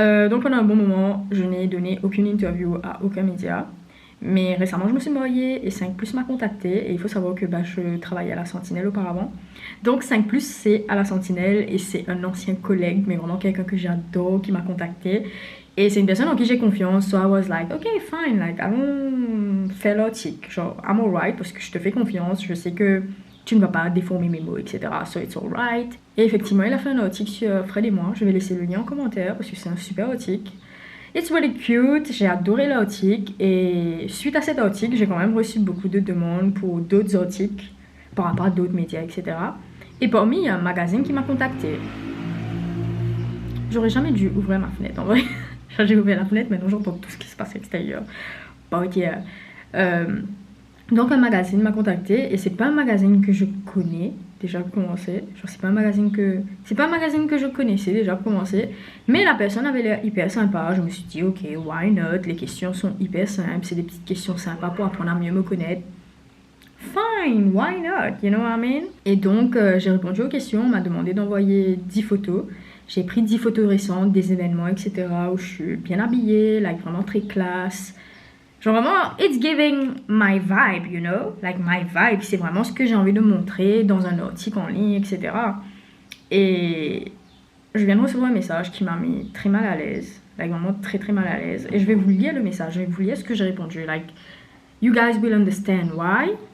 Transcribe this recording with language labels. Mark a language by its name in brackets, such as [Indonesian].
[French] Donc pendant un bon moment, je n'ai donné aucune interview à aucun média. Mais récemment, je me suis mariée et 5plus m'a contacté. Et il faut savoir que je travaillais à la Sentinelle auparavant. Donc 5plus, c'est à la Sentinelle et c'est un ancien collègue, mais vraiment quelqu'un que j'adore qui m'a contacté. Et c'est une personne en qui j'ai confiance. [English] So I was like, ok, fine, like, [French] allons faire l'article. Genre, [English] I'm alright [French] parce que je te fais confiance. Je sais que tu ne vas pas déformer mes mots, etc. [English] So it's alright. [French] Et effectivement, il a fait un article sur Fred et moi. Je vais laisser le lien en commentaire parce que c'est un super article. [English] It's really cute, [French] j'ai adoré l'article et suite à cet article, j'ai quand même reçu beaucoup de demandes pour d'autres articles par rapport à d'autres médias, etc. Et parmi, il y a un magazine qui m'a contacté. J'aurais jamais dû ouvrir ma fenêtre en vrai. J'ai ouvert la fenêtre, maintenant j'entends tout ce qui se passe à l'extérieur. [English] But yeah. [French] Donc un magazine m'a contacté et c'est pas un magazine que je connais déjà pour commencer. Genre c'est pas un magazine que je connaissais déjà pour commencer. Mais la personne avait l'air hyper sympa. Je me suis dit ok, [English] why not? [French] Les questions sont hyper simples, c'est des petites questions sympas pour apprendre à mieux me connaître. [English] Fine, why not? You know what I mean? [French] Et donc j'ai répondu aux questions, on m'a demandé d'envoyer 10 photos. J'ai pris 10 photos récentes des événements, etc. où je suis bien habillée, like vraiment très classe. Genre vraiment, [English] it's giving my vibe, you know? Like my vibe, [French] c'est vraiment ce que j'ai envie de montrer dans un article en ligne, etc. Et je viens de recevoir un message qui m'a mis très mal à l'aise. Like vraiment très mal à l'aise. Et je vais vous lire le message, je vais vous lire ce que j'ai répondu. [English] Like, you guys will understand why.